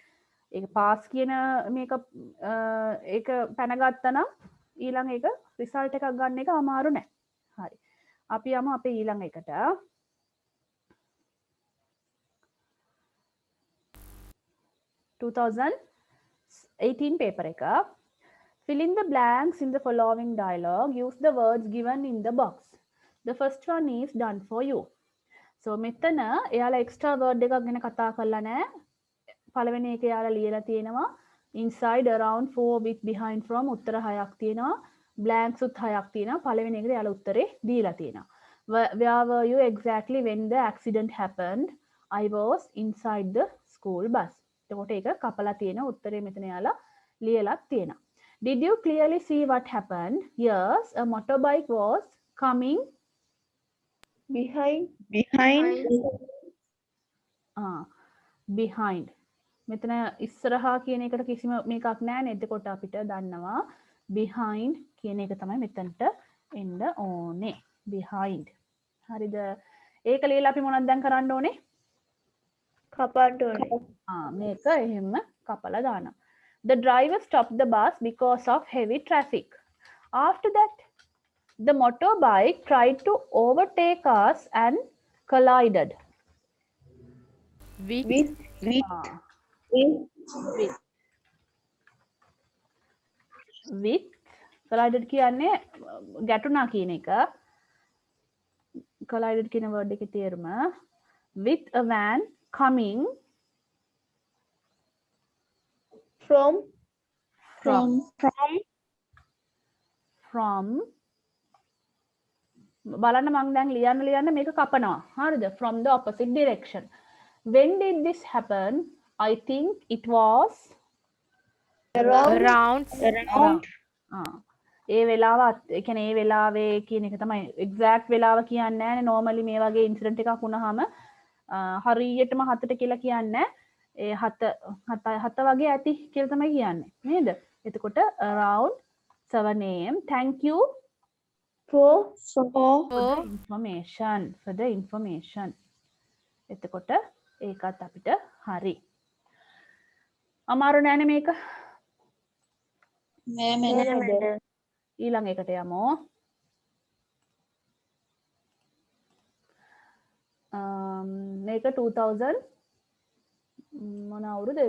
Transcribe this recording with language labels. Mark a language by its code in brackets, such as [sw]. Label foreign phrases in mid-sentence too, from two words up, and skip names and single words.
[si] ඒක පාස් කියන මේක ඒක පැනගත්තා නම් ඊළඟ එක රිසල්ට් එකක් ගන්න එක අමාරු නෑ. හරි. අපි යමු අපේ ඊළඟ එකට. 2018 paper එක. [en] Fill in the blanks in the following dialogue. Use the words given in the box. The first one is done for you. [si] So මෙතන එයාලා [en] extra word [si] එකක් ගැන කතා කරලා නැහැ. පළවෙනි එක එයාලා ලියලා තියෙනවා [en] inside, around, for, with, behind, from [si] උත්තර 6ක් තියෙනවා. blanks උත් 6ක් තියෙනවා. පළවෙනි එකට එයාලා උත්තරේ දීලා තියෙනවා. [en] Where were you exactly when the accident happened? I was inside the school bus. [si] එතකොට ඒක කපලා තියෙන උත්තරේ මෙතන එයාලා ලියලා තියෙනවා. [en] Did you clearly see what happened? Yes, a motorbike was coming behind behind. [si] මෙතන ඉස්සරහා කියන එකට කිසිම මේකක් නැහැ නේද? එතකොට අපිට දන්නවා behind කියන එක තමයි මෙතනට එන්න ඕනේ. behind. හරිද? ඒක ලියලා අපි මොනවද දැන් කරන්න ඕනේ? කපන්න ඕනේ. මේක එහෙම කපලා දානවා. [en] The driver stopped the bus because of heavy traffic. After that, the motorbike tried to overtake us and collided. With. With collided [si] කියන්නේ ගැටුණා කියන එක. [en] collided කියන word [si] එකේ තේරුම [en] with a van coming from [si] බලන්න මං දැන් ලියන්න මේක කපනවා. හරිද? [en] from the opposite direction. When did this happen? I think it was Around. [si] ඒ වෙලාව ඒ කියන්නේ ඒ වෙලාවේ කියන එක තමයි exact වෙලාව කියන්නේ නැහැ නේ. normally මේ වගේ incident එකක් වුණාම හරියටම 7ට කියලා කියන්නේ ඒ 7 වගේ ඇති කියලා තමයි කියන්නේ නේද? [en] එතකොට around 7 am. Thank you for the information. [si] එතකොට ඒකත් අපිට හරි. අමාරු නෑනේ මේක. නෑ මැඩම්. ඊළඟ එකට යමු. මේක 2000 මොන අවුරුද්දේද?